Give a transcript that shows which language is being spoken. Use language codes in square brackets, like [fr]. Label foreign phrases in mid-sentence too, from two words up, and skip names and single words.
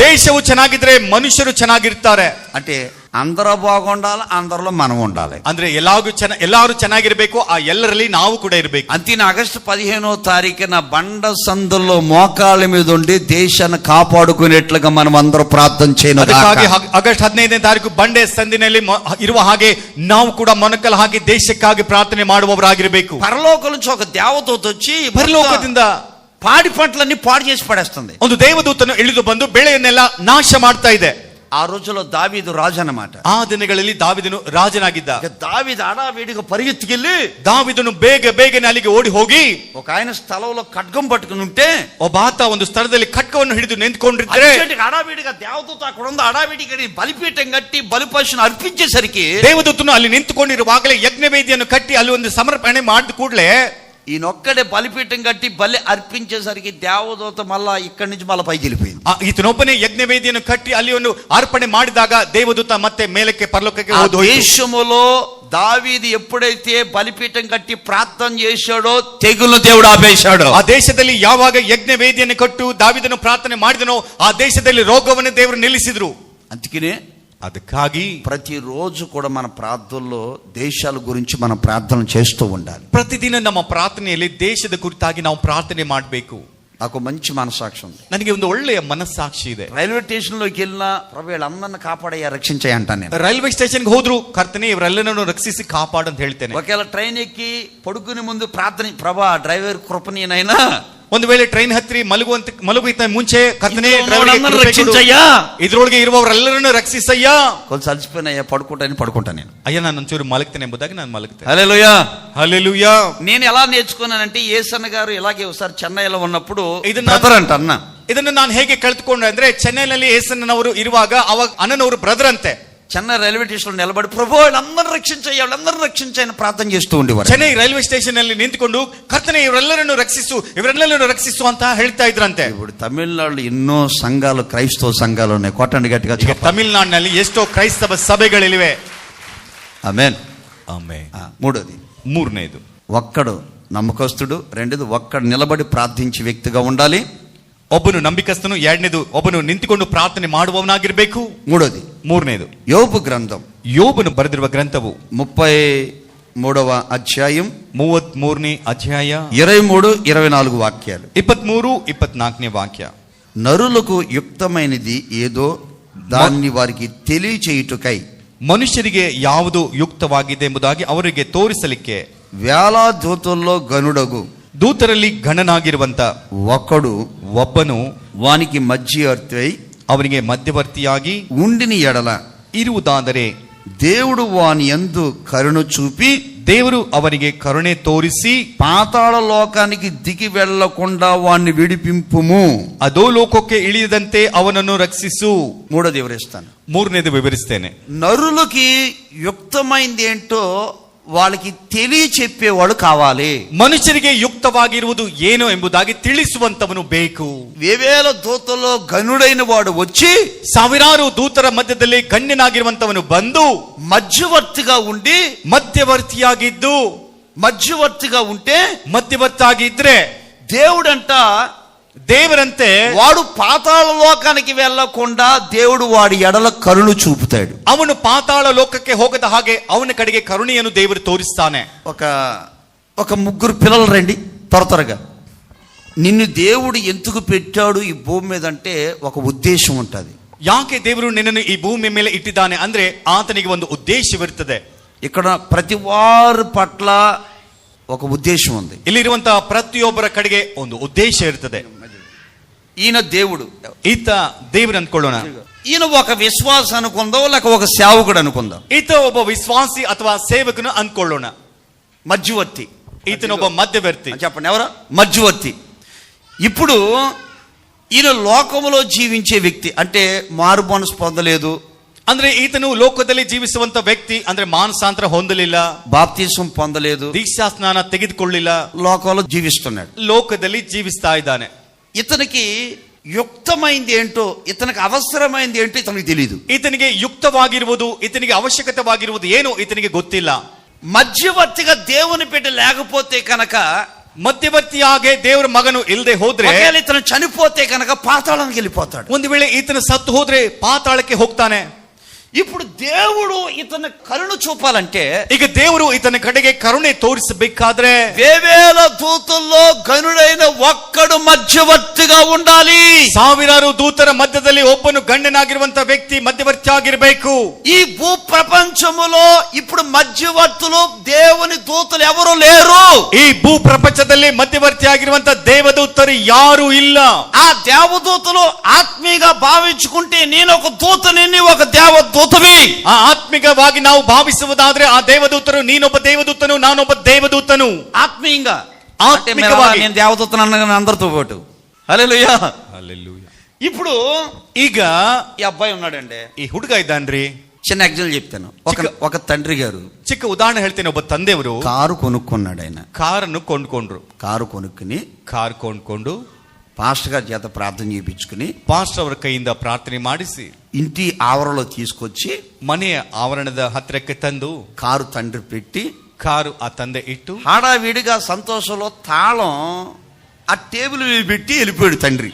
[kn] ದೇಶವು ಚೆನ್ನಾಗಿದ್ರೆ ಮನುಷ್ಯರು ಚೆನ್ನಾಗಿರ್ತಾರೆ. [te] అంటే అందరూ బాగుండాలి, అందరిలో మనం ఉండాలి. [kn] ಅಂದ್ರೆ ಎಲ್ಲಾರು ಚೆನ್ನಾಗಿರ್ಬೇಕು, ಆ ಎಲ್ಲರಲ್ಲಿ ನಾವು ಕೂಡ ಇರಬೇಕು. [te] అంతేనా? ఆగస్టు 15వ తారీఖున బండ సందుల్లో మోకాళ్ళ మీద ఉండి దేశాన్ని కాపాడుకునేట్లుగా మనం అందరూ ప్రార్థన చేయను. [kn] ಆಗಸ್ಟ್ 15ನೇ ತಾರೀಕು ಬಂಡೆ ಸಂದಿನಲ್ಲಿ ಇರುವ ಹಾಗೆ ನಾವು ಕೂಡ ಮೊಣಕಾಲು ಹಾಕಿ ದೇಶಕ್ಕಾಗಿ ಪ್ರಾರ್ಥನೆ ಮಾಡುವವರಾಗಿರಬೇಕು. [te] పరలోకం నుంచి ఒక దేవదూత వచ్చి [kn] ಪರಲೋಕದಿಂದ [te] పాడి పంటలన్నీ పాడు చేసి పడేస్తుంది. [kn] ಒಂದು ದೇವದೂತನು ಇಳಿದು ಬಂದು ಬೆಳೆಯನ್ನೆಲ್ಲ ನಾಶ ಮಾಡ್ತಾ ಇದೆ. [te] ఆ రోజుల్లో దావీదు రాజు అన్నమాట. [kn] ಆ ದಿನಗಳಲ್ಲಿ ದಾವಿದನು ರಾಜನಾಗಿದ್ದ. [te] దావీదు హడావిడిగా పరిగెత్తుకెళ్ళి [kn] ದಾವಿದನು ಬೇಗನೆ ಅಲ್ಲಿಗೆ ಓಡಿ ಹೋಗಿ [te] ఒక ఆయన స్థలంలో ఖడ్గం పట్టుకుని ఉంటే [kn] ಒಬ್ಬಾತ ಒಂದು ಸ್ಥಳದಲ್ಲಿ ಖಡ್ಗವನ್ನು ಹಿಡಿದು ನಿಂತ್ಕೊಂಡಿದ್ರೆ [te] హడావిడిగా దేవదూత అక్కడ ఉంది, హడావిడిగా బలిపీఠం కట్టి బలిపశును అర్పించేసరికి [kn] ದೇವದೂತನು ಅಲ್ಲಿ ನಿಂತುಕೊಂಡಿರುವಾಗಲೇ ಯಜ್ಞವೇದಿಯನ್ನು ಕಟ್ಟಿ ಅಲ್ಲಿ ಒಂದು ಸಮರ್ಪಣೆ ಮಾಡಿದ ಕೂಡಲೇ [te] ఈయనొక్కడే బలిపీఠం కట్టి బలి అర్పించేసరికి దేవదూత మళ్ళా ఇక్కడి నుంచి మళ్ళీ పైకి వెళ్ళిపోయింది. [kn] ಈತನೊಬ್ಬನೇ ಯಜ್ಞವೇದಿಯನ್ನು ಕಟ್ಟಿ ಅಲ್ಲಿ ಒಂದು ಅರ್ಪಣೆ ಮಾಡಿದಾಗ ದೇವದೂತ ಮತ್ತೆ ಮೇಲಕ್ಕೆ ಪರಲೋಕಕ್ಕೆ [te] దేశములో దావీదు ఎప్పుడైతే బలిపీఠం కట్టి ప్రార్థన చేశాడో తెగులు దేవుడు ఆపేశాడు. [kn] ಆ ದೇಶದಲ್ಲಿ ಯಾವಾಗ ಯಜ್ಞವೇದಿಯನ್ನು ಕಟ್ಟು ದಾವಿದನು ಪ್ರಾರ್ಥನೆ ಮಾಡಿದನೋ ಆ ದೇಶದಲ್ಲಿ ರೋಗವನ್ನು ದೇವರು ನಿಲ್ಲಿಸಿದ್ರು. [te] అందుకనే [kn] ಅದಕ್ಕಾಗಿ [te] ప్రతిరోజు కూడా మన ప్రార్థనలో దేశాల గురించి మనం ప్రార్థన చేస్తూ ఉండాలి. [kn] ಪ್ರತಿದಿನ ನಮ್ಮ ಪ್ರಾರ್ಥನೆಯಲ್ಲಿ ದೇಶದ ಕುರಿತಾಗಿ ನಾವು ಪ್ರಾರ್ಥನೆ ಮಾಡಬೇಕು. [te] నాకు మంచి మనసాక్షి ఉంది. [kn] ನನಗೆ ಒಂದು ಒಳ್ಳೆಯ ಮನಸ್ಸಾಕ್ಷಿ ಇದೆ. [en] railway station [te] లోకి వెళ్ళినా ప్రభు వీళ్ళందరిని కాపాడయ్యా రక్షించాయి అంటాను నేను. [en] railway stationಗೆ [kn] ಹೋದ್ರು ಕರ್ತನೆ ಇವರೆಲ್ಲರನ್ನು ರಕ್ಷಿಸಿ ಕಾಪಾಡು ಅಂತ ಹೇಳ್ತೇನೆ. [te] ఒకవేళ ట్రైన్ ఎక్కి పడుకునే ముందు ప్రార్థన, ప్రభా డ్రైవర్ కృపణీయనైనా, [kn] ಒಂದು ವೇಳೆ ಟ್ರೈನ್ ಹತ್ತಿ ಮಲಗುವಂತ ಮುಂಚೆ ಕರ್ತನೆ [te] రక్షించయ్యా, [kn] ಇದ್ರೊಳಗೆ ಇರುವವರೆಲ್ಲರನ್ನು ರಕ್ಷಿಸಯ್ಯ. [te] కొంచెం అలసిపోయినయ్యా పడుకుంటా నేను. [kn] ಅಯ್ಯ ನಾನು ಒಂಚೂರು ಮಲಗ್ತೇನೆ ಎಂಬುದಾಗಿ ನಾನು ಮಲಗ್ತೇನೆ. [te] హల్లెలూయా హల్లెలూయా. నేను ఎలా నేర్చుకున్నానంటే యేసన్న గారు ఇలాగే ఒకసారి చెన్నైలో ఉన్నప్పుడు [kn] ಇದನ್ನು ನಾನು ಹೇಗೆ ಕಲ್ತ್ಕೊಂಡೆ ಅಂದ್ರೆ ಚೆನ್ನೈನಲ್ಲಿ ಏಸನ್ನವರು ಇರುವಾಗ ಅವಾಗ ಅಣ್ಣನವರು ಬ್ರದರ್ ಅಂತೆ. [te] చెన్నై [en] railway station [te] లో నిలబడి ప్రభు వాళ్ళందరూ రక్షించయ్యా, వాళ్ళందరూ రక్షించని ప్రార్థన చేస్తూ ఉండేవారు. [kn] చెన్నై [en] railway station [kn] ಅಲ್ಲಿ ನಿಂತುಕೊಂಡು ಕರ್ತನೆ ಇವರೆಲ್ಲರನ್ನು ರಕ್ಷಿಸು ಅಂತ ಹೇಳ್ತಾ ಇದ್ರಂತೆ. [te] ఇప్పుడు తమిళనాడులో ఎన్నో సంఘాలు, క్రైస్తవ సంఘాలు ఉన్నాయి. కొట్టండి గట్టిగా. [kn] ತಮಿಳುನಾಡಿನಲ್ಲಿ ಎಷ್ಟೋ ಕ್ರೈಸ್ತವ ಸಭೆಗಳಿವೆ. [te] ఆమేన్. ఆమేన్. మూడనేది ఒక్కడు నమ్మకస్తుడు, రెండోది ఒక్కడు నిలబడి ప్రార్థించే వ్యక్తిగా ఉండాలి. [kn] ಒಬ್ಬನು ನಂಬಿಕಸ್ತನು, ಎರಡನೇದು ಒಬ್ಬನು ನಿಂತುಕೊಂಡು ಪ್ರಾರ್ಥನೆ ಮಾಡುವವನಾಗಿರಬೇಕು. ಮೂರನೇದು [te] యోబు గ్రంథం, [kn] ಯೋಬನು ಬರೆದಿರುವ ಗ್ರಂಥವು [te] 33వ అధ్యాయం [kn] 33ನೇ ಅಧ್ಯಾಯ [te] 23-24 వాక్యాలు. [kn] 23-24ನೇ వాక్ಯ. [te] నరులకు యుక్తమైనది ఏదో దాన్ని వారికి తెలియచేయుటకై, [kn] ಮನುಷ್ಯರಿಗೆ ಯಾವುದು ಯುಕ್ತವಾಗಿದೆ ಎಂಬುದಾಗಿ ಅವರಿಗೆ ತೋರಿಸಲಿಕ್ಕೆ, [te] వేల దూతల్లో గనుడగు [kn] ದೂತರಲ್ಲಿ ಗಣನಾಗಿರುವಂತ ಒಬ್ಬನು [te] వానికి మధ్యవర్తి, [kn] ಅವನಿಗೆ ಮಧ್ಯವರ್ತಿಯಾಗಿ [te] ఉండిని ఎడల [kn] ಇರುವುದಾದರೆ [te] దేవుడు వాని యందు కరుణ చూపి, [kn] ದೇವರು ಅವನಿಗೆ ಕರುಣೆ ತೋರಿಸಿ [te] పాతాళ లోకానికి దిగి వెళ్లకుండా వాణ్ణి విడిపింపుము, [kn] ಅದೋ ಲೋಕಕ್ಕೆ ಇಳಿಯದಂತೆ ಅವನನ್ನು ರಕ್ಷಿಸು. [te] మూడోది వివరిస్తాను. [kn] ಮೂರನೇದು ವಿವರಿಸ್ತೇನೆ. [te] నరులకి యుక్తమైంది ఏంటో వాళ్ళకి తెలియచెప్పేవాడు కావాలి. [kn] ಮನುಷ್ಯರಿಗೆ ಯುಕ್ತವಾಗಿರುವುದು ಏನು ಎಂಬುದಾಗಿ ತಿಳಿಸುವಂತವನು ಬೇಕು. [te] వేవేల దూతల్లో గనుడైన వాడు వచ్చి, [kn] ಸಾವಿರಾರು ದೂತರ ಮಧ್ಯದಲ್ಲಿ ಗಣ್ಯನಾಗಿರುವಂತವನು ಬಂದು [te] మధ్యవర్తిగా ఉండి, మధ్యవర్తిగా ఉంటే, [kn] ಮಧ್ಯವರ್ತಿಯಾಗಿದ್ರೆ ದೇವರಂತೆ [te] వాడు పాతాళ లోకానికి వెళ్ళకుండా దేవుడు వాడి ఎడల కరుణ చూపుతాడు. [kn] ಅವನು ಪಾತಾಳ ಲೋಕಕ್ಕೆ ಹೋಗದ ಹಾಗೆ ಅವನ ಕಡೆಗೆ ಕರುಣೆಯನ್ನು ದೇವರು ತೋರಿಸ್ತಾನೆ. [te] ఒక ముగ్గురు పిల్లలు రండి త్వరగా. నిన్ను దేవుడు ఎందుకు పెట్టాడు ఈ భూమి మీద అంటే ఒక ఉద్దేశం ఉంటుంది. [kn] ಯಾಕೆ ದೇವರು ನಿನ್ನನ್ನು ಈ ಭೂಮಿ ಮೇಲೆ ಇಟ್ಟಿದ್ದಾನೆ ಅಂದ್ರೆ ಆತನಿಗೆ ಒಂದು ಉದ್ದೇಶವಿರುತ್ತದೆ. [te] ఇక్కడ ప్రతి వారి పట్ల ఒక ఉద్దేశం ఉంది. [kn] ಇಲ್ಲಿರುವಂತಹ ಪ್ರತಿಯೊಬ್ಬರ ಕಡೆಗೆ ಒಂದು ಉದ್ದೇಶ ಇರುತ್ತದೆ. [te] ఈయన దేవుడు, [kn] ಈತ ದೇವರು ಅಂದ್ಕೊಳ್ಳೋಣ. [te] ఈయన ఒక విశ్వాసం అనుకుందాం, లేక ఒక సేవకుడు అనుకుందాం. [kn] ಈತ ಒಬ್ಬ ವಿಶ್ವಾಸಿ ಅಥವಾ ಸೇವಕನು ಅಂದ್ಕೊಳ್ಳೋಣ. [te] మధ్యవర్తి, [kn] ಈತನೊಬ್ಬ ಮಧ್ಯವರ್ತಿ. [te] చెప్పండి ఎవరు? మధ్యవర్తి. ఇప్పుడు ఈయన లోకములో జీవించే వ్యక్తి, అంటే మారు మనసు పొందలేదు, [kn] ಅಂದ್ರೆ ಈತನು ಲೋಕದಲ್ಲಿ ಜೀವಿಸುವಂತ ವ್ಯಕ್ತಿ, ಅಂದ್ರೆ ಮಾನಸಾಂತರ ಹೊಂದಲಿಲ್ಲ, [te] బాప్తిసం పొందలేదు, [kn] ದೀಕ್ಷಾ ಸ್ನಾನ ತೆಗೆದುಕೊಳ್ಳಿಲ್ಲ, [te] లోకంలో జీవిస్తున్నాడు, [kn] ಲೋಕದಲ್ಲಿ ಜೀವಿಸ್ತಾ ಇದ್ದಾನೆ. [te] ఇతనికి యుక్తమైంది ఏంటో, ఇతనికి అవసరమైంది ఏంటో ఇతనికి తెలియదు. [kn] ಈತನಿಗೆ ಯುಕ್ತವಾಗಿರುವುದು, ಈತನಿಗೆ ಅವಶ್ಯಕತೆವಾಗಿರುವುದು ಏನು ಈತನಿಗೆ ಗೊತ್ತಿಲ್ಲ. [te] మధ్యవర్తిగా దేవుని బిడ్డ లేకపోతే కనుక, [kn] ಮಧ್ಯವರ್ತಿಯಾಗಿ ದೇವರ ಮಗನು ಇಲ್ಲದೆ ಹೋದ್ರೆ, [te] ఇతను చనిపోతే కనుక పాతాళానికి వెళ్ళిపోతాడు. [kn] ಒಂದು ವೇಳೆ ಈತನ ಸತ್ತು ಹೋದ್ರೆ ಪಾತಾಳಕ್ಕೆ ಹೋಗ್ತಾನೆ. [te] ఇప్పుడు దేవుడు ఇతని కరుణ చూపాలంటే, [kn] ಈಗ ದೇವರು ಈತನ ಕಡೆಗೆ ಕರುಣೆ ತೋರಿಸಬೇಕಾದ್ರೆ [te] వేవేల దూతల్లో గనుడైన ఒక్కడు మధ్యవర్తిగా ఉండాలి. [kn] ಸಾವಿರಾರು ದೂತರ ಮಧ್ಯದಲ್ಲಿ ಒಬ್ಬನು ಗಂಡನಾಗಿರುವಂತ ವ್ಯಕ್ತಿ ಮಧ್ಯವರ್ತಿ ಆಗಿರಬೇಕು. [te] ఈ భూ ప్రపంచములో ఇప్పుడు మధ్యవర్తులు దేవుని దూతలు ఎవరు లేరు. [kn] ಈ ಭೂ ಪ್ರಪಂಚದಲ್ಲಿ ಮಧ್ಯವರ್ತಿ ಆಗಿರುವಂತ ದೇವದೂತರು ಯಾರು ಇಲ್ಲ. [te] ఆ దేవదూతలు ఆత్మీయంగా భావించుకుంటే నేను ఒక దూతని, నీవు ఒక దేవదూతవి. [kn] ಆ ಆತ್ಮಿಕವಾಗಿ ನಾವು ಭಾವಿಸುವುದಾದ್ರೆ ಆ ದೇವದೂತರು ನೀನೊಬ್ಬ ದೇವದೂತನು ನಾನೊಬ್ಬ ದೇವದೂತನು. [te] ఆత్మీయంగా [kn] ఆత్మికವಾಗಿ [te] నేను దేవదూతను అన్న అందరితో పాటు. హల్లెలూయా. హల్లెలూయా. ఇప్పుడు [kn] ಈಗ [te] ఈ అబ్బాయి ఉన్నాడండి, [kn] ಈ ಹುಡುಗ ಇದ್ದಾನ್ರಿ. [te] చిన్న ఎగ్జాంపుల్ చెప్తాను. ఒక తండ్రి గారు [kn] ಚಿಕ್ಕ ಉದಾಹರಣೆ ಹೇಳ್ತೇನೆ. ಒಬ್ಬ ತಂದೆಯವರು [te] కారు కొనుక్కున్నాడు. ఆయన [kn] ಕಾರನ್ನು ಕೊಂಡ್ಕೊಂಡ್ರು. [te] కారు కొనుక్కుని [kn] ಕಾರ್ ಕೊಂಡ್ಕೊಂಡು [te] పాస్టర్ గారి చేత ప్రార్థన చేయించుకుని [kn] ಪಾಸ್ಟರ್ ಅವರ ಕೈಯಿಂದ ಪ್ರಾರ್ಥನೆ ಮಾಡಿಸಿ [te] ఇంటి ఆవరణలో తీసుకొచ్చి [kn] ಮನೆಯ ಆವರಣದ ಹತ್ತಿರಕ್ಕೆ ತಂದು [te] కారు తండ్రి పెట్టి [kn] ಕಾರು ಆ ತಂದೆ ಇಟ್ಟು [te] హడావిడిగా సంతోషంలో తాళం ఆ టేబుల్ మీద పెట్టి వెళ్ళిపోయాడు తండ్రి.